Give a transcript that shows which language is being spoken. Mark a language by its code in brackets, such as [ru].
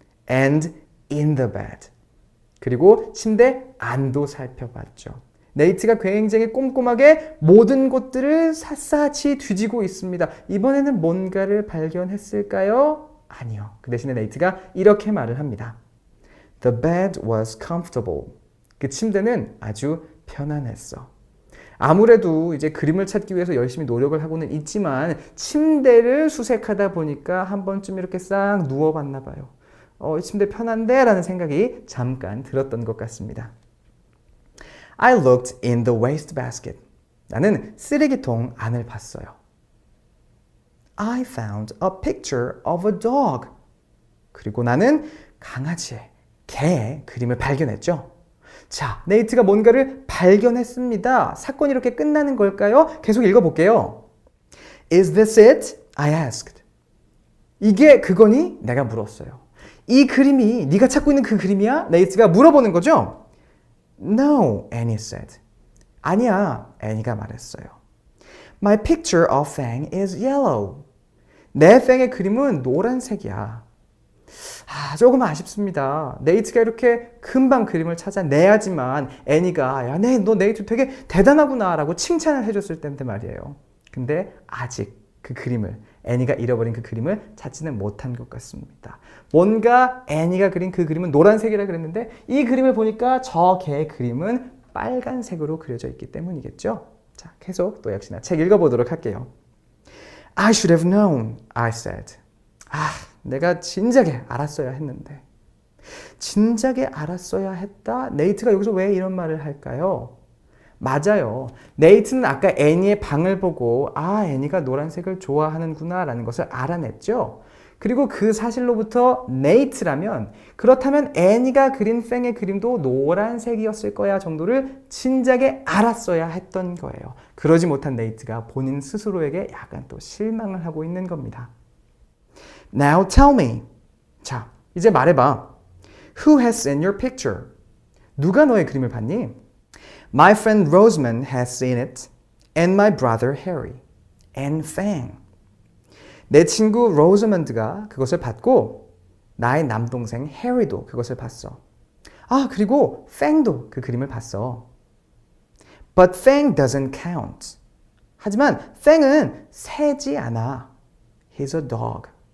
[en] And in the bed. [ko] 그리고 침대 안도 살펴봤죠. 네이트가 굉장히 꼼꼼하게 모든 곳들을 샅샅이 뒤지고 있습니다. 이번에는 뭔가를 발견했을까요? 아니요. 그 대신에 네이트가 이렇게 말을 합니다. [en] The bed was comfortable. [ko] 그 침대는 아주 편안했어. 아무래도 이제 그림을 찾기 위해서 열심히 노력을 하고는 있지만 침대를 수색하다 보니까 한 번쯤 이렇게 싹 누워봤나 봐요. 이 침대 편한데? 라는 생각이 잠깐 들었던 것 같습니다. [en] I looked in the wastebasket. [ko] 나는 쓰레기통 안을 봤어요. [en] I found a picture of a dog. [ko] 그리고 나는 강아지의, 개의 그림을 발견했죠. 자, 네이트가 뭔가를 발견했습니다. 사건이 이렇게 끝나는 걸까요? 계속 읽어볼게요. [en] Is this it? I asked. [ko] 이게 그거니? 내가 물었어요. 이 그림이 네가 찾고 있는 그 그림이야? 네이트가 물어보는 거죠. [en] No, Annie said. [ko] 아니야, 애니가 말했어요. [en] My picture of Fang is yellow. [ko] 내 팽의 그림은 노란색이야. 조금 아쉽습니다. 네이트가 이렇게 금방 그림을 찾아내야지만 애니가 야, 너 네이트 되게 대단하구나 라고 칭찬을 해줬을 텐데 말이에요. 근데 아직 그 그림을 애니가 잃어버린 그 그림을 찾지는 못한 것 같습니다. 뭔가 애니가 그린 그 그림은 노란색이라 그랬는데 이 그림을 보니까 저 개의 그림은 빨간색으로 그려져 있기 때문이겠죠. 자, 계속 또 역시나 책 읽어보도록 할게요. [en] I should have known, I said. [ko] 내가 진작에 알았어야 했는데. 진작에 알았어야 했다? 네이트가 여기서 왜 이런 말을 할까요? 맞아요. 네이트는 아까 애니의 방을 보고 애니가 노란색을 좋아하는구나 라는 것을 알아냈죠. 그리고 그 사실로부터 네이트라면 그렇다면 애니가 그린 팽의 그림도 노란색이었을 거야 정도를 진작에 알았어야 했던 거예요. 그러지 못한 네이트가 본인 스스로에게 약간 또 실망을 하고 있는 겁니다. [en] Now tell me. [ko] 자, 이제 말해봐. [en] Who has seen your picture? [ko] 누가 너의 그림을 봤니? [en] My friend Rosamond has seen it, and my brother Harry, and Fang. [ko] 내 친구 로즈먼드가 그것을 봤고 나의 남동생 해리도 그것을 봤어. 그리고 팽도 그 그림을 봤어. [en] But Fang doesn't count. [ko] 하지만 팽은 세지 않아. [en] He's a dog.